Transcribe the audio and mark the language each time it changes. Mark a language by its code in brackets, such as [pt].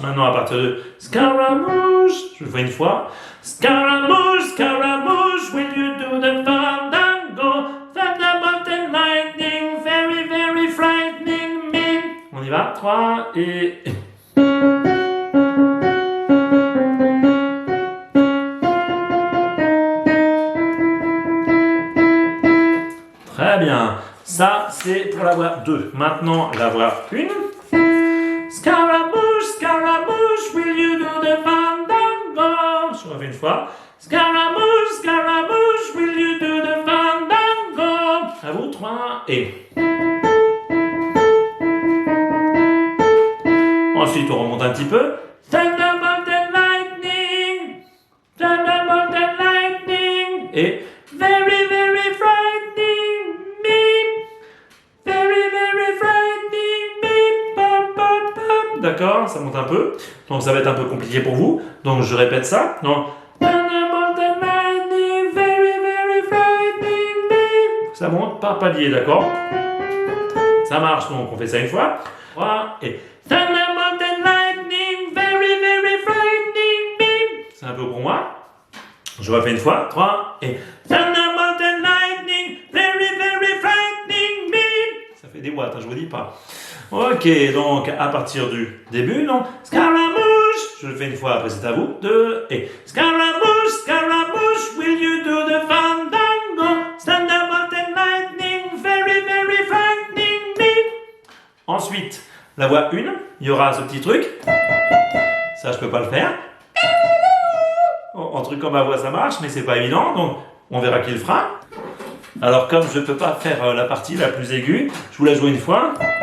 [fr] Maintenant, à partir de Scaramouche, je le fais une fois. [en] Scaramouche, Scaramouche, will you do the fandango? Thunderbolt and lightning, very, very frightening me. [fr] On y va, 3, et très bien. Ça, c'est pour la voix 2. Maintenant, la voix 1. [en] Scaramouche, Scaramouche, will you do the fandango? [fr] Je refais une fois. [en] Scaramouche, Scaramouche, will you do the fandango? [fr] À vous, 3, et ensuite, on remonte un petit peu. [en] Thunderbolt and lightning, Thunderbolt and lightning, et very, very frightening me, very, very frightening me, pop, pop, pop. [fr] D'accord, ça monte un peu. Donc ça va être un peu compliqué pour vous. Donc je répète ça. [en] Donc, Thunderbolt and lightning, very, very frightening me. [fr] Ça monte par palier, d'accord? Ça marche, donc on fait ça une fois. 3, et [en] Thunderbolt and lightning, very, very frightening me. [fr] C'est un peu pour moi. Je refais une fois. [en] 3, et Thunderbolt and lightning, very, very frightening me. [fr] Ça fait des boîtes, hein, je vous dis pas. Ok, donc à partir du début, non. Scaramouche, je le fais une fois, après c'est à vous. [en] 2, et Scaramouche, Scaramouche, will you do the fandango? Thunderbolt and lightning, very, very frightening me. [fr] Ensuite, la voix 1, il y aura ce petit truc. Ça, je peux pas le faire. En truc comme ma voix, ça marche, mais c'est pas évident, donc on verra qui le fera. Alors, comme je peux pas faire la partie la plus aiguë, je vous la joue une fois.